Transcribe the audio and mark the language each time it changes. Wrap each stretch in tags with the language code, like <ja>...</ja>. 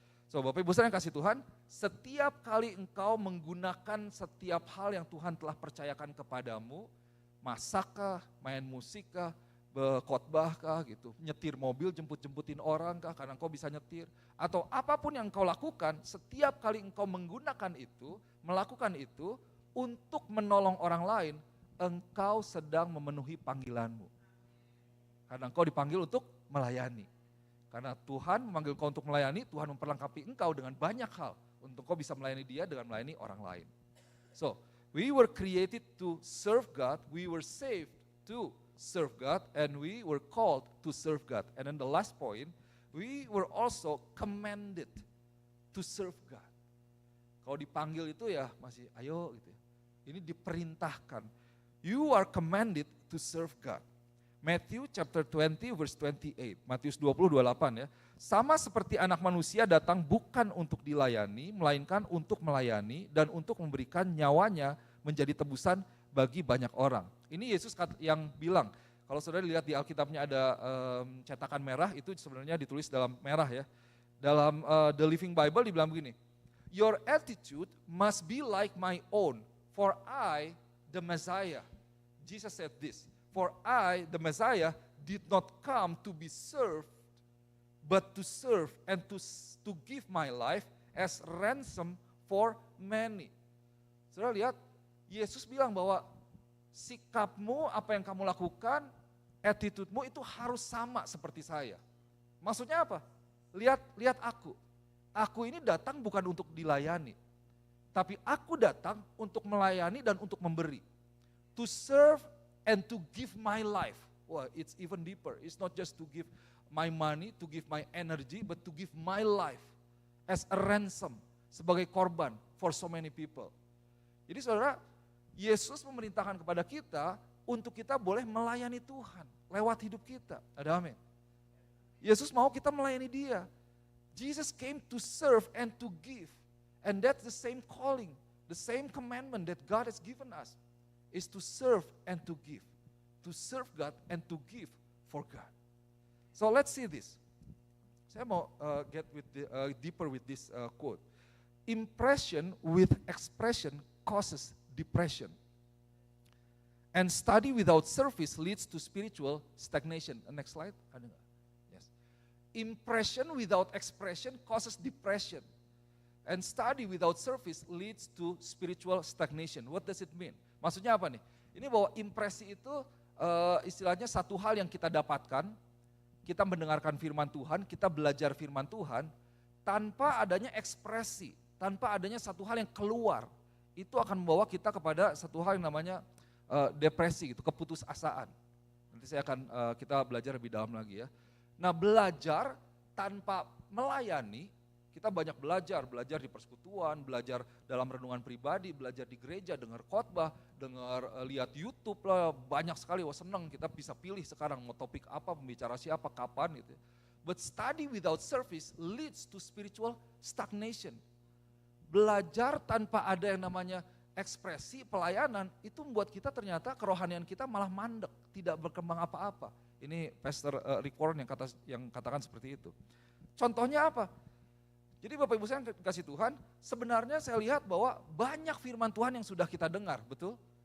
<id>So Bapak Ibu yang kasih Tuhan, setiap kali engkau menggunakan setiap hal yang Tuhan telah percayakan kepadamu, masakkah, main musikkah, khotbah kah gitu, nyetir mobil, jemput-jemputin orang kah karena engkau bisa nyetir, atau apapun yang engkau lakukan, setiap kali engkau menggunakan itu, melakukan itu untuk menolong orang lain, engkau sedang memenuhi panggilanmu. Karena engkau dipanggil untuk melayani. Karena Tuhan memanggil engkau untuk melayani, Tuhan memperlengkapi engkau dengan banyak hal untuk engkau bisa melayani Dia dengan melayani orang lain. So,</id> <en>We were created to serve God, we were saved to serve God, and we were called to serve God. And then the last point, we were also commanded to serve God.</en> <id>Kalau dipanggil itu ya masih ayo gitu ya. Ini diperintahkan.</id> <en>You are commanded to serve God. Matthew chapter 20 verse 28, Matius 20:28 ya.</en> <id>Sama seperti anak manusia datang bukan untuk dilayani, melainkan untuk melayani dan untuk memberikan nyawanya menjadi tebusan bagi banyak orang. Ini Yesus yang bilang, kalau saudara lihat di Alkitabnya ada cetakan merah, itu sebenarnya ditulis dalam merah ya. Dalam The Living Bible dibilang begini,</id> <en>your attitude must be like my own, for I, the Messiah. Jesus said this, for I, the Messiah, did not come to be served, but to serve and to give my life as ransom for many.</en> <id>Saudara lihat, Yesus bilang bahwa sikapmu, apa yang kamu lakukan, attitude-mu itu harus sama seperti saya. Maksudnya apa? Lihat aku. Aku ini datang bukan untuk dilayani, tapi aku datang untuk melayani dan untuk memberi.</id> <en>To serve and to give my life. Wah, it's even deeper. It's not just to give my money, to give my energy, but to give my life as a ransom,</en> <id>sebagai korban</id> <en>for so many people.</en> <id>Jadi saudara, Yesus memerintahkan kepada kita untuk kita boleh melayani Tuhan lewat hidup kita. Ada amin. Yesus mau kita melayani Dia.</id> <en>Jesus came to serve and to give. And that's the same calling, the same commandment that God has given us, is to serve and to give. To serve God and to give for God. So let's see this.</en> <id>Saya mau</id> <en>get with deeper with this quote. Impression with expression causes depression. And study without service leads to spiritual stagnation. Next slide.</en> <id>Ada nggak?</id> <en>Yes. Impression without expression causes depression. And study without service leads to spiritual stagnation. What does it mean?</en> <id>Maksudnya apa nih? Ini bahwa impresi itu istilahnya satu hal yang kita dapatkan, kita mendengarkan firman Tuhan, kita belajar firman Tuhan, tanpa adanya ekspresi, tanpa adanya satu hal yang keluar, itu akan membawa kita kepada satu hal yang namanya depresi, gitu, keputusasaan. Nanti saya akan kita belajar lebih dalam lagi ya. Nah, belajar tanpa melayani, kita banyak belajar di persekutuan, belajar dalam renungan pribadi, belajar di gereja, dengar khotbah, lihat YouTube lah, banyak sekali. Wah, senang kita bisa pilih sekarang mau topik apa, pembicara siapa, kapan gitu.</id> <en>But study without service leads to spiritual stagnation.</en> <id>Belajar tanpa ada yang namanya ekspresi, pelayanan, itu membuat kita ternyata kerohanian kita malah mandek, tidak berkembang apa-apa. Ini Pastor Rick Warren yang katakan seperti itu. Contohnya apa? Jadi Bapak Ibu saya kasih Tuhan, sebenarnya saya lihat bahwa banyak firman Tuhan yang sudah kita dengar, betul?</id>